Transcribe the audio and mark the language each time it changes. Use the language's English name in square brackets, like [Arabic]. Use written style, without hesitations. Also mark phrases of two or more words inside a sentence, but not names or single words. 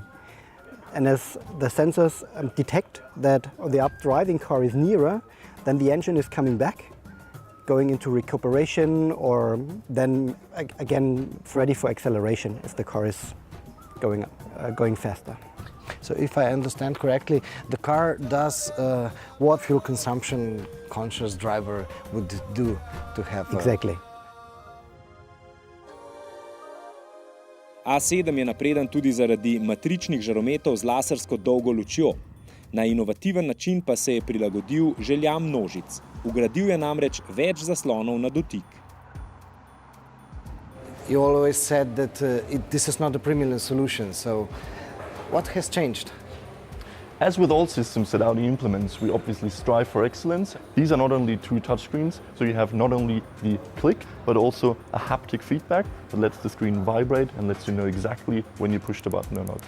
[English] And as the sensors detect that the up-driving car is nearer, then the engine is coming back, going into recuperation, or then again ready for acceleration if the car is going faster. So if I understand correctly, the car does what fuel consumption conscious driver would do to have... Exactly. [Slovenian] A7 je napreden tudi zaradi matričnih žarometov z lasersko dolgo lučjo. Na inovativen način pa se je prilagodil željam množic. Vgradil je namreč več zaslonov na dotik. [English] You always said that this is not a premium solution, so what has changed? As with all systems that Audi implements, we obviously strive for excellence. These are not only two touchscreens, so you have not only the click, but also a haptic feedback that lets the screen vibrate and lets you know exactly when you push the button or not.